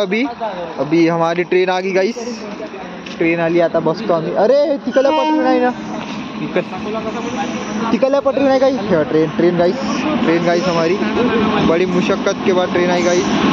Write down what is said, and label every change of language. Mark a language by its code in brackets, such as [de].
[hi] अभी हमारी ट्रेन आ गई गाइस। [mr] ट्रेन आली आता बसतो आम्ही। अरे तिकडल्या पटरी नाही ना, तिकडल्या पटरी नाही guys. [hi] Train guys, train guys हमारी बड़ी मुशक्कत के बाद ट्रेन आई गाइस।